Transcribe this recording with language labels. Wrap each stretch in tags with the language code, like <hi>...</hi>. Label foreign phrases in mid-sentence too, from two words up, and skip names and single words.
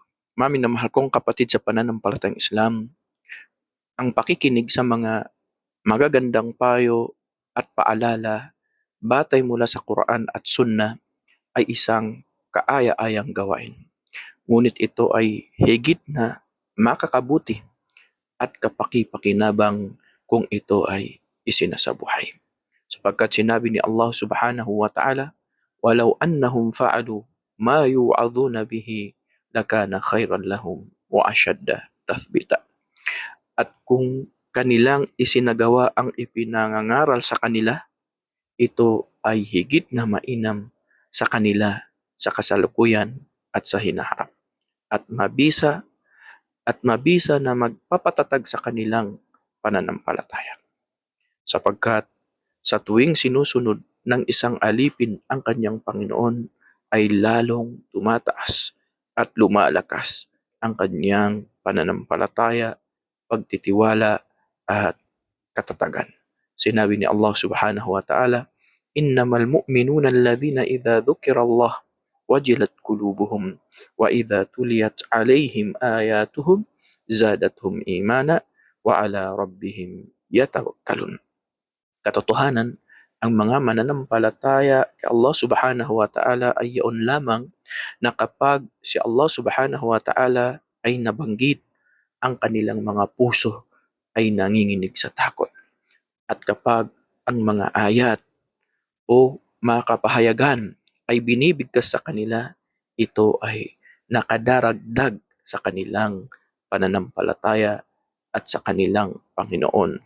<tl>Minamahal kong kapatid sa pananampalatayang Islam, ang pakikinig sa mga magagandang payo at paalala batay mula sa Quran at Sunnah ay isang kaaya-ayang gawain. Ngunit ito ay higit na makakabuti at kapaki-pakinabang kung ito ay isinasabuhay. Sapagkat sinabi ni Allah</tl> <ar>سبحانه وتعالى, "ولو أنهم فعلوا ما يوعظون به لكان خيرا لهم وأشد تثبيتا."</ar> <tl>At kung kanilang isinagawa ang ipinangangaral sa kanila, ito ay higit na mainam sa kanila sa kasalukuyan at sa hinaharap. At mabisa na magpapatatag sa kanilang pananampalataya. Sapagkat sa tuwing sinusunod ng isang alipin ang kanyang Panginoon, ay lalong tumataas at lumalakas ang kanyang pananampalataya, pagtitiwala at katatagan. Sinabi ni Allah</tl> <ar>سبحانه وتعالى, "إنما المؤمنون الذين إذا ذكر الله وجلت قلوبهم وإذا تليت عليهم آياته زادتهم إيمانا وعلى ربهم يتوكلون."</ar> <tl>Katotohanan, ang mga mananampalataya kay Allah</tl> <ar>سبحانه وتعالى</ar> <tl>ay yaon lamang na kapag si Allah</tl> <ar>سبحانه وتعالى</ar> <tl>ay nabanggit, ang kanilang mga puso ay nanginginig sa takot. At kapag ang mga ayat o mga kapahayagan ay binibigkas sa kanila, ito ay nakadaragdag sa kanilang pananampalataya at sa kanilang Panginoon.</tl>